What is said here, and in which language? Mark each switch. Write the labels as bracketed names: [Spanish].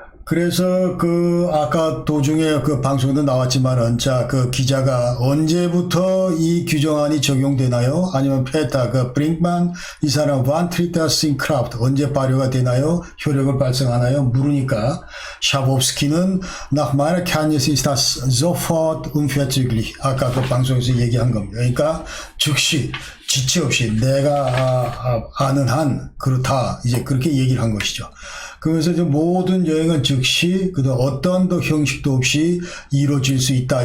[Korean] 그래서 아까 도중에 그 방송도 나왔지만은, 자, 그 기자가 언제부터 이 규정안이 적용되나요? 아니면 페타, 브링크만, 이 사람, 반트리타 싱크라프트, 언제 발효가 되나요? 효력을 발생하나요? 물으니까, 샤보프스키는, [German] nach meiner Kenntnis ist das sofort unverzüglich. [Korean] 아까 그 방송에서 얘기한 겁니다. 그러니까, 즉시, 지체 없이 내가 아는 한, 그렇다. 이제 그렇게 얘기를 한 것이죠. 그래서 이제 모든 여행은 즉시 어떤 형식도 없이 이루어질 수 있다.